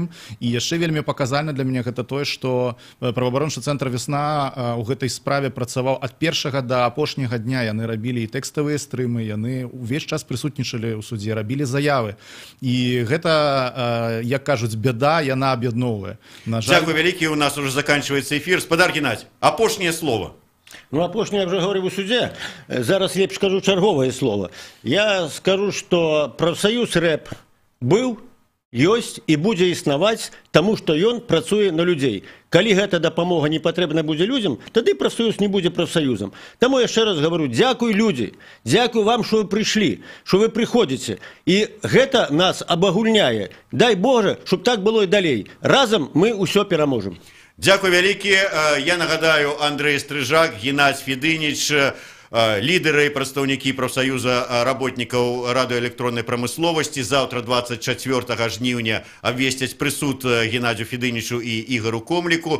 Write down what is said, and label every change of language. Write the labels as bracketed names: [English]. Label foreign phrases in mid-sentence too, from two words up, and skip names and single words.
[Belarusian] І яшчэ вельмі паказальна для мяне гэта тое, што праваабарончы цэнтр «Вясна» ў гэтай справе працаваў ад першага да апошняга дня. Яны рабілі і тэкставыя стрымы, яны ўвесь час прысутнічалі ў судзе, рабілі заявы. І гэта, як кажуць, бяда, яна об'єдновує. [Ukrainian] Дякую велике, [Russian] у нас уже заканчивается эфир. Спадар Геннадий, [Belarusian] апошнее слово. [Ukrainian] Апошнее, я вже говорив у суді. [Belarusian] Зараз лепш скажу [Ukrainian] чергове слово. [Belarusian] Я скажу, що профсоюз РЭП быў, ёсць і будзе існаваць, таму што ён працуе на людзей. Калі гэта дапамога не патрэбна будзе людзям, тады профсоюз не будзе профсоюзам. Таму яшчэ раз говорю, дзякуй людзі, дзякуй вам, што вы прыйшлі, што вы прыходзіце. І гэта нас абагульняе. Дай Боже, щоб так было і далей. Разам мы ўсё пераможам. Дякую вялікі. Я нагадаю, Андрей Стрыжак, Геннадзь Федыніч, лідеры і прадстаўнікі профсоюза работнікаў радыёэлектроннай прамысловасці. Заўтра 24 жніўня абвесцяць прысуд Геннадзю Федынічу і Ігару Комліку.